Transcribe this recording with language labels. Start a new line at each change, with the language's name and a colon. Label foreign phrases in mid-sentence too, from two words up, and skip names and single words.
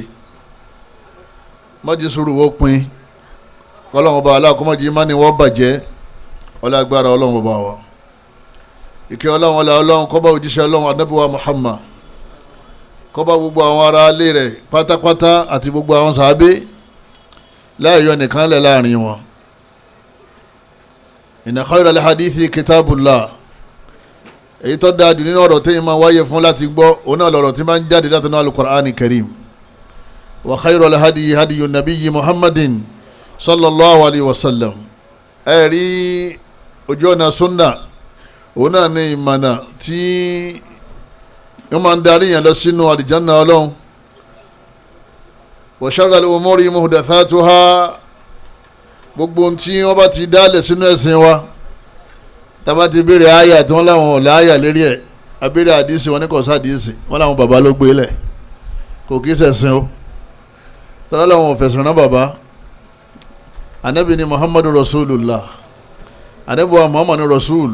Yoruba: Mọ́jì sùúrù wọ́n pin, kọ́lọ́run Ọba aláà kọ́ mọ́jì má ni wọ́n bàjẹ́. Ọlágbára Ọlọ́run Ọba wa, ìkẹ́ Ọlọ́run ọlá Ọlọ́run kó bá òjíṣẹ́ Ọlọ́run Ànábì wa Muhammad, kó bá gbogbo àwọn ará ilé rẹ̀ pátápátá àti gbogbo àwọn sàábé láì yọ nìkan lẹ̀ láàrin wọn.
Arabic: إن خير الحديث كتاب الله.
Yoruba: Èyí tó dáadì nínú ọ̀rọ̀ tí ìmọ̀ wáyé fún láti gbọ́, òun náà lọ̀rọ̀ tí máa ń jáde láti náà al-Qur'ani karim.
Arabic: وخير الهدي هدي نبي محمد صلى الله عليه وسلم.
Yoruba: Ẹ̀rí ojú ọ̀nà sunna, òun náà ní ìmọ̀nà tí wọ́n máa ń darí yẹn lọ sínú àlìjánnà Ọlọ́run.
Arabic: وشر الأمور محدثاتها.
Yoruba: Gbogbo ohun tí wọ́n bá ti dálẹ̀ sínú ẹ̀sìn wa, tàbá ti béèrè àyà tí wọ́n láwọn ọ̀lẹ́ àyà lérí ẹ̀, abéèrè àdísì wọn ní kò sádìísì, wọ́n láwọn bàbá ló gbé lẹ̀, kò kí sẹ̀sìn o. tọ́lá láwọn òfẹ̀sùn náà bàbá. Ànábì ni Muhammadu Rasulullah, Ànábì wa Muhammadu Rasul.